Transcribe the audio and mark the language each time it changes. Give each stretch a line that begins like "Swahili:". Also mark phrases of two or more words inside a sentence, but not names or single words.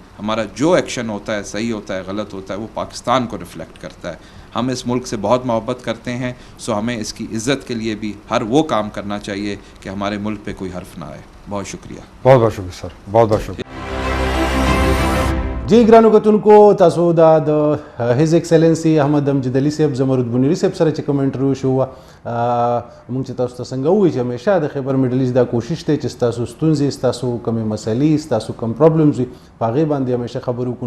Urdu: ہمارا جو ایکشن ہوتا ہے، صحیح ہوتا ہے، غلط ہوتا ہے، وہ پاکستان کو ریفلیکٹ کرتا ہے. ہم اس ملک سے بہت محبت کرتے ہیں، سو ہمیں اس کی عزت کے لیے بھی ہر وہ کام کرنا چاہیے کہ ہمارے ملک پہ کوئی حرف نہ آئے. بہت شکریہ. بہت بہت شکریہ سر، بہت بہت شکریہ.
Pashto: जी ګرانو کتونکو، تاسو د
English: His Excellency
Pashto: احمد امجد علي صاحب زمرد بنيري صاحب سره چې کوم انټرویو شو، مونږ چې تاسو ته څنګه وایو چې همیشه د خیبر میډل ایسټ دا کوشش دی چې تاسو ستونزې، تاسو کومې مسلې، تاسو کوم پرابلمز وي، په هغې باندې همیشه خبرې وکړو.